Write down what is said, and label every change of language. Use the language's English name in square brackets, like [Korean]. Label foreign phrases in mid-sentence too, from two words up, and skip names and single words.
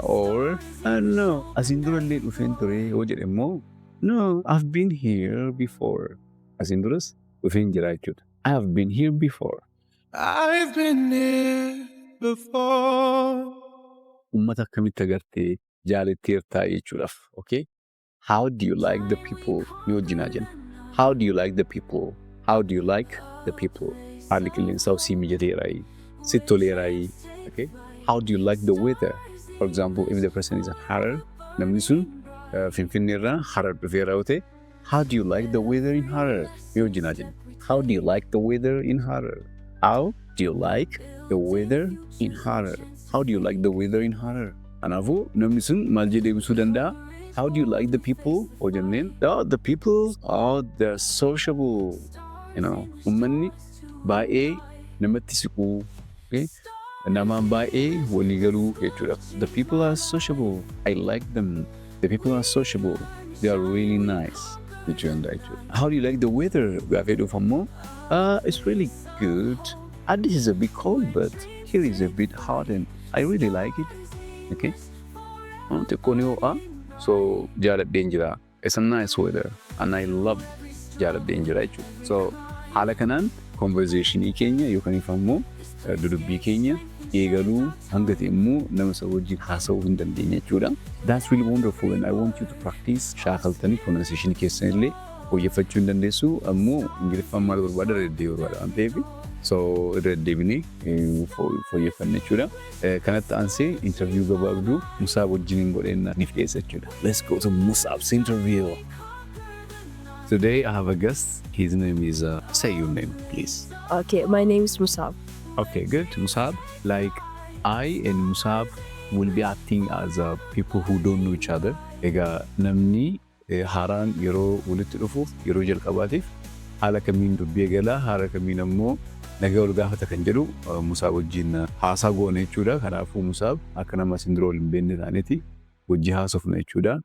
[English] Or no. [Oromo] Asin durallee dhufeen ture yoo jedhe immoo no, [English] I've been here before. [Oromo] Asin duras dhufeen jira jechuudha. [English] I have been here before. I've been here before. [Oromo] Ummata akkamitti agartee jaalatteertaa jechuudhaaf. Okay? [English] How do you like the people? [Oromo] Ni wajjin haa jenna. [English] How do you like the people? How do you like the people? [Oromo] Haalli qilleensaa si mijateeraayi. Si toleeraayi. Okay? [English] How do you like the weather? For example, if the person is a Harar, [Oromo] namni sun Finfinneerraa Harar dhufeera yoo ta'e, [English] how do you like the weather in Harar? [Oromo] Ni wajjin haa jenna. [English] How do you like the weather in Harar? How do you like the weather in Harar? How do you like the weather in Harar? [Oromo] Kanaafuu namni sun maal jedhee ibsuu danda'a? [English] How do you like the people? Or jenneen, oh, the people, oh, they're sociable. You know, [Oromo] ummanni baay'ee namatti siqu. Okay? Namaan baay'ee walii galuu jechuudha. [English] The people are sociable. I like them. The people are sociable. They are really nice. How do you like the weather? [Oromo] Gaafee dhufamoo? [English] It's really good. This is a bit cold, but here is a bit hot and I really like it. Okay? So, [Oromo] jaaladheen jira. [English] It's a nice weather and I love [Oromo] jaaladheen jira jechuudha. So, haala kanaan conversationii keenya yookaan ifammoo dudubbii keenya eegaluu hanga ta'e immoo nama isa wajjin haasa'uu hin dandeenye jechuudha. [English] That's really wonderful and I want you to practice [Oromo] shaakaltanii pronunciation keessan illee fooyyeffachuu hin dandeessu ammoo ingiliffaan maal barbaada irra deddeebi'uudha waan ta'eef so irra deddeebinee fooyyeffanne jechuudha. Kanatti aansee interview gabaabduu Musaab wajjin godheenna ni dhiyeessa jechuudha. [English] Let's go to Musaab's interview. Today I have a guest. His name is say your name please. Okay, my name is Musab. Okay, good. Musaab, like I and Musaab will be acting as people who don't know each other. [Oromo] Egaa namni haaraan yeroo walitti dhufuuf yeroo jalqabaatiif haala kamiin dubbii eegala haala kamiin ammoo nagaa wal gaafata kan jedhu Musaab wajjin haasaa goone jechuudha. Kanaafuu Musaab akka nama isin dura wal hin beekne taaneeti wajji haasofna jechuudha.